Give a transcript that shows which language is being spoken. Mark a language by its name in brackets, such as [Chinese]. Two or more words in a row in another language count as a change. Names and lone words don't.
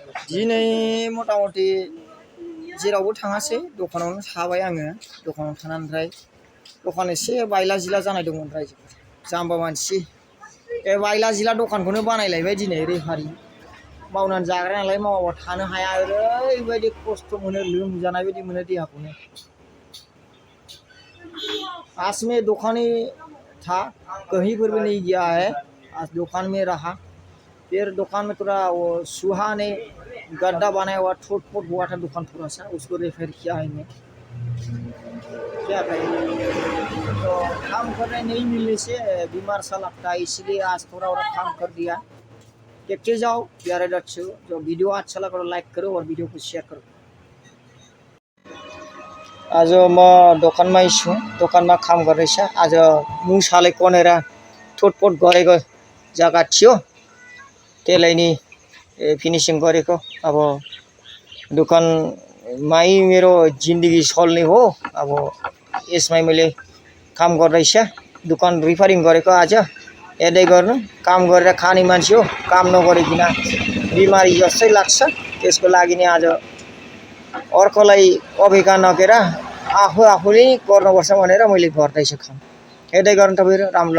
[Bodo] दिनै मथा-मथि जेरावबो थाङासै दखानावनो थाबाय आङो दखानाव थानानै ओमफ्राय दखान एसे बायला जिला जानाय दंमोन रायजोफोर जाम्बा मानसि बे बायला जिला दखानखौनो बानायलायबाय दिनै रेफारि मावनानै जाग्रा नालाय मावाबा थानो हाया ओरैबायदि खस्थ' मोनो लोमजानाय बायदि मोनो देहाखौनो [Hindi] आज में दुकानी था कहीं पर भी नहीं गया है आज दुकान में रहा फिर दुकान में थोड़ा वो सुहा ने गड्ढा बनाया हुआ ठोट फोट हुआ था दुकान थोड़ा सा उसको रिपेयर किया है मैं क्या करें तो काम करने नहीं मिलने से बीमार सा लगता है इसलिए आज थोड़ा और काम कर दिया देखते जाओ प्यारे दर्शकों जो वीडियो अच्छा लगा तो लाइक करो और वीडियो को शेयर करो [Nepali] आज म दोकानमै छु दोकानमा काम गर्दैछ आज मुसाले कोनेर ठोटपोट गरेको जग्गा थियो त्यसलाई नि फिनिशिङ गरेको अब दोकानमै मेरो जिन्दगी चल्ने हो अब यसमै मैले काम गर्दैछ दोकान रिपेयरिङ गरेको आज हेर्दै गर्नु काम गरेर खाने मान्छे हो काम नगरिकिन बिमारी जस्तै लाग्छ त्यसको लागि नि आज अर्कोलाई अभिका नगेर आफूले गर्नुपर्छ भनेर मैले गर्दैछु काम हेर्दै गर्नु तपाईहरु राम्रो